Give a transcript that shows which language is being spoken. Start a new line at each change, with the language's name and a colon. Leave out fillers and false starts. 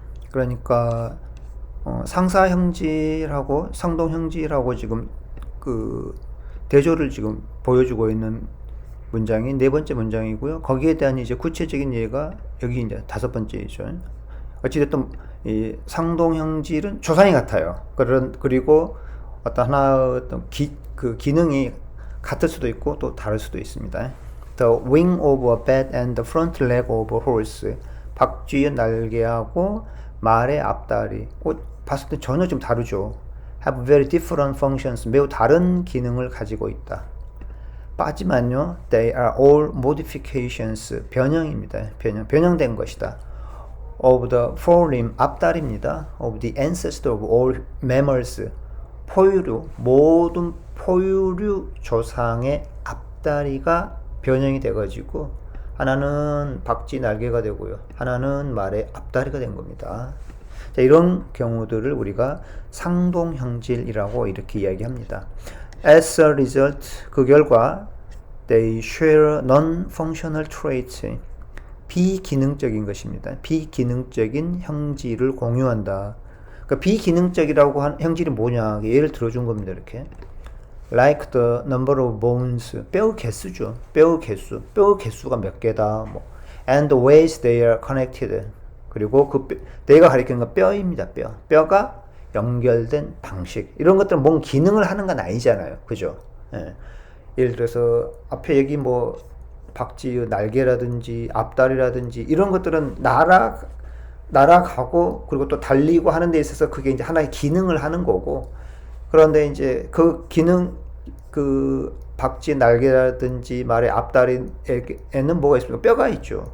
Korean: 그러니까 상사형질하고 상동형질하고 지금 그 대조를 지금 보여주고 있는 문장이 네 번째 문장이고요. 거기에 대한 이제 구체적인 예가 여기 이제 다섯 번째이죠. 어찌됐든 이 상동형질은 조상이 같아요. 그리고 어떤 어떤 기능이 같을 수도 있고 또 다를 수도 있습니다.
English: The wing of a bat and the front leg of a horse.
Korean: 박쥐의 날개하고 말의 앞다리. 봤을 때 전혀 좀 다르죠.
English: Have very different functions.
Korean: 매우 다른 기능을 가지고 있다. 빠지만요.
English: They are all modifications.
Korean: 변형입니다. 변형된 것이다.
English: Of the forelimb.
Korean: 앞다리입니다.
English: Of the ancestor of all mammals.
Korean: 모든 포유류 조상의 앞다리가 변형이 돼가지고 하나는 박쥐 날개가 되고요. 하나는 말의 앞다리가 된 겁니다. 자, 이런 경우들을 우리가 상동형질이라고 이렇게 이야기합니다.
English: As a result,
Korean: 그 결과
English: they share non-functional traits.
Korean: 비기능적인 것입니다. 비기능적인 형질을 공유한다. 그러니까 비기능적이라고 한 형질이 뭐냐? 예를 들어준 겁니다. 이렇게
English: like the number of bones.
Korean: 뼈 개수죠. 뼈 개수가 몇 개다.
English: and the ways they are connected.
Korean: 그리고 내가 가리키는 건 뼈입니다. 뼈가 연결된 방식. 이런 것들은 뭔 기능을 하는 건 아니잖아요. 그죠? 예. 예를 들어서 앞에 여기 박쥐의 날개라든지 앞다리라든지 이런 것들은 날아가고 그리고 또 달리고 하는 데 있어서 그게 이제 하나의 기능을 하는 거고, 그런데 이제 그 기능, 그 박쥐 날개라든지 말의 앞다리에는 뭐가 있습니까? 뼈가 있죠.